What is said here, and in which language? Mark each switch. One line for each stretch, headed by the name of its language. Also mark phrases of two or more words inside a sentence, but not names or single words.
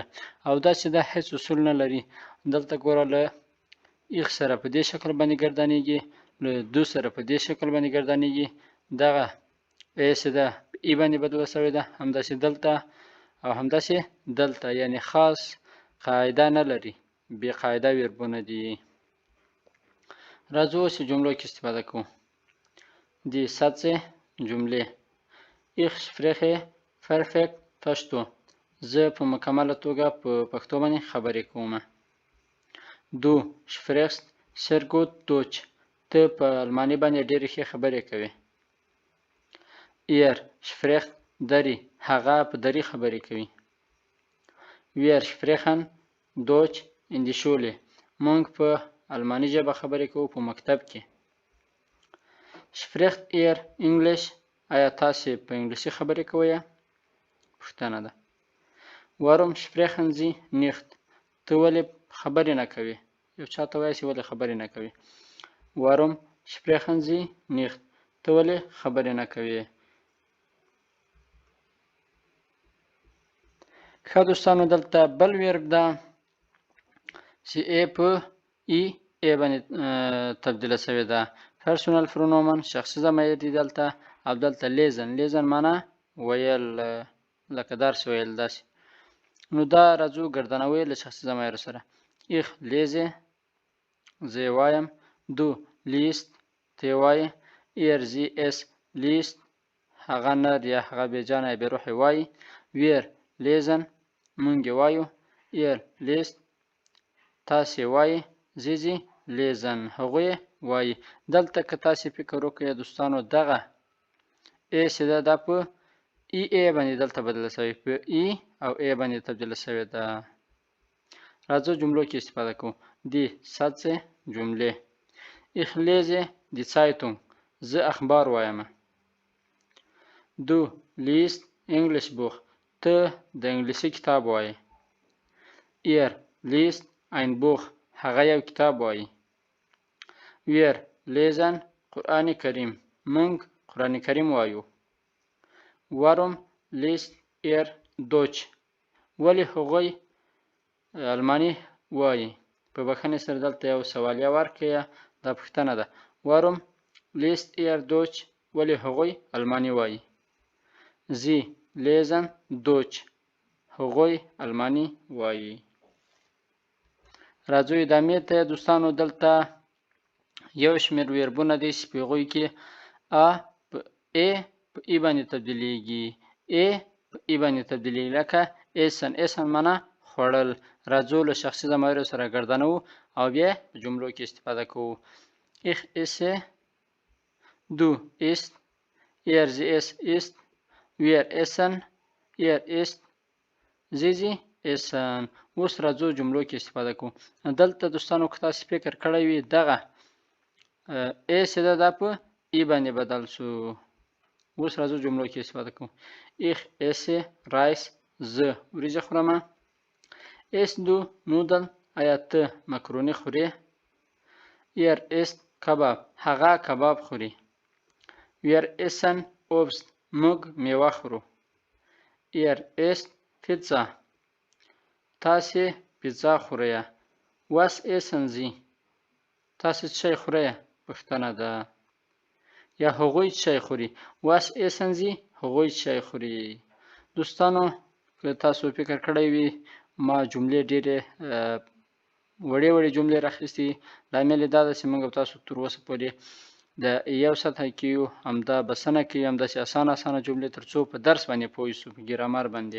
Pashto: او داسې دا هېڅ اصول نه لري. دلته ګوره له ایخ سره په دې شکل باندې ګردانېږي، له دو سره په دې شکل باندې ګردانېږي. دغه ای چې ده په ای باندې بدله سوې ده، همداسې دلته او همداسې دلته، یعنې خاص قاعده نه لري، بې قاعده ویربونه دي. راځو اوس جملو کې استفاده کوو.
German: Die Sätze جملې. Ich spreche perfekt پښتو.
Pashto: زه په مکمله توګه په پښتو باندې خبرې کوم.
German: Du sprichst sehr gut Deutsch.
Pashto: ته په الماني باندې ډېرې ښې خبرې کوې.
German: Er spricht
Pashto: دری. هغه په دری خبرې کوي.
German: Wir sprechen Deutsch in die Schule.
Pashto: موږ په الماني ژبه خبرې کوو په مکتب کې.
German: Spricht er English.
Pashto: آیا تاسې په انګلیسي خبرې کوئ؟ پوښتنه ده.
German: Warum sprechen Sie nicht.
Pashto: ته ولې خبرې نه کوې؟ یو چا ته وایي چې ولې خبرې نه کوې.
German: Warum sprechen Sie nicht.
Pashto: ته ولې خبرې نه کوې؟ ښه دوستانو، دلته بل ویرب ده چې ای په ای باندې تبدیله شوې ده.
German: Personal Pronomen
Pashto: شخصي ضمیر دي دلته، او دلته لیزن. لیزن معنا ویل، لکه درس ویل داسې. نو دا راځو ګردانوي له شخصي ضمایرو سره.
German: Ich lese
Pashto: زه یې وایم.
German: Du liest
Pashto: ته یې وایې.
German: Er sie es liest
Pashto: هغه نر یا هغه بېجانه یا بېروحه وایي.
German: Wir lesen
Pashto: موږ یې وایو.
German: Er liest
Pashto: تاسې یې وایې.
German: Sie lesen
Pashto: هغوی وایي. دلته که تاسې فکر وکړئ دوستانو، دغه ای چې ده دا په ای باندې دلته بدله شوې، په ای او ای باندې تبدیله شوې ده. راځو جملو کې استفاده کوو.
German: Die Sätze جملې. Ich lese die Zeitung.
Pashto: زه اخبار وایم.
German: Du liest English Buch.
Pashto: ته د انګلیسي کتاب وایې.
German: Er liest ein Buch.
Pashto: هغه یو کتاب وایي.
German: Wir lesen قرآن کریم.
Pashto: موږ قرآن کریم وایو.
German: Warum liest er Deutsch.
Pashto: ولې هغوی الماني وایي. په بښنې سره دلته یو سوالیه ورکړئ، دا پوښتنه ده.
German: Warum liest er Deutsch.
Pashto: ولې هغوی الماني وایي.
German: Sie lesen Deutsch.
Pashto: هغوی الماني وایي. راځو ادامې ته دوستانو. دلته یو شمېر ویربونه دي چې په هغوی کې ا په ای په ای باندې تبدیلیږي. ای په ای باندې تبدیلیږي، لکه ایسن. ایسن معنا خوړل. راځو له شخصي ضمایرو سره ګردانوو او بیا په جملو کې استفاده کوو.
German: Ich esse, du isst, sie es isst, wir essen, isst، زیزی احسان.
Pashto: اوس راځو جملو کې استفاده کوو. دلته دوستانو که تاسو فکر کړی وي دغه ایس ده دا په ای باندې بدل شو. اوس راځو جملو کې استفاده کوو.
German: ich esse Reis،
Pashto: زه وریجې خورم.
German: isst du Nudeln،
Pashto: آیا ته مکروني خورې؟ isst کباب، هغه کباب خوري.
German: wir essen Obst،
Pashto: موږ میوه خورو.
German: isst Pizza،
Pashto: تاسې پیزا خورئ.
German: was essen Sie،
Pashto: تاسې چای خورئ؟ پوښتنه ده. یا هغوی چای خوري.
German: was essen Sie،
Pashto: هغوی چای خوري. دوستانو که تاسو فکر کړی وي ما جملې ډېرې وړې جملې راخیستې، لامل یې دا ده چې موږ تاسو تر اوسه پورې د یو سطح کې یو، همدا بسنه کوي همداسې اسانه جملې تر څو په درس باندې پوه شو، په ګرامر باندې.